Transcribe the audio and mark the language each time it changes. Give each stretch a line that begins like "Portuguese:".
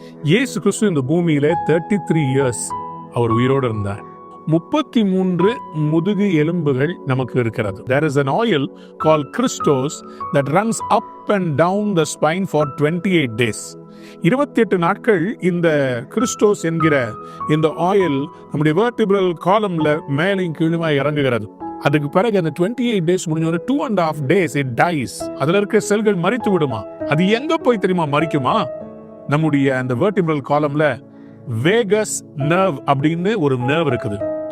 Tamil: இயேசு கிறிஸ்து இந்த பூமியில 33 இயர்ஸ் அவர் உயிரோடு இருந்தார். 33 முதுகு எலும்புகள் நமக்கு இருக்கிறது.
English: There is an oil called Christos that runs up and down the spine for 28 days.
Tamil: 28 நாட்கள் இந்த கிறிஸ்டோஸ் என்கிற இந்த ஆயில் நம்முடைய வெர்டிபிரல் காலம்ல மேலையும் கீழுமா இறங்குகிறது. அதுக்கு பிறகு அந்த 28 டேஸ் முடிஞ்ச
English: 2.5 days it dies.
Tamil: அதுல இருக்க செல்கள் மரித்து விடுமா? அது எங்க போய் தெரியுமா மரிக்குமா? நம்முடைய அந்த வெர்டிபிரல் காலம்ல வேகஸ் நர்வ் அப்படின்னு ஒரு நர்வ் இருக்குது.